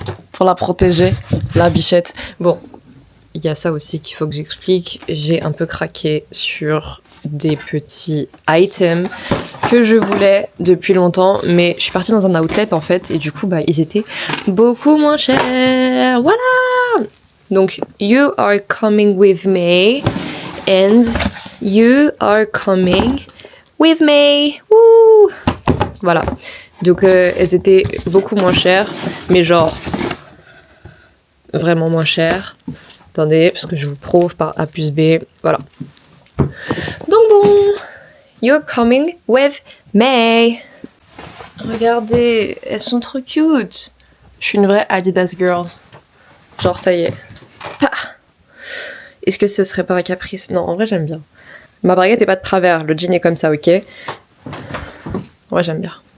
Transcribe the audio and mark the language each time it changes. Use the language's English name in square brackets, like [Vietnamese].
[French] Pour la protéger, la bichette. Bon, il y a ça aussi qu'il faut que j'explique. J'ai un peu craqué sur des petits items que je voulais depuis longtemps, mais je suis partie dans un outlet en fait, et du coup ils étaient beaucoup moins chers. Voilà. [English] Donc you are coming with me and you are coming with me. [French] Woo. Voilà. Donc elles étaient beaucoup moins chères, mais genre vraiment moins chères. Attendez, parce que je vous prouve par A plus B. Voilà. Donc bon, [English] you're coming with me. [French] Regardez, elles sont trop cute. Je suis une vraie Adidas girl. Genre ça y est. Ah. Est-ce que ce serait pas un caprice? Non, en vrai j'aime bien. Ma braguette est pas de travers, le jean est comme ça, ok? Ouais, j'aime bien.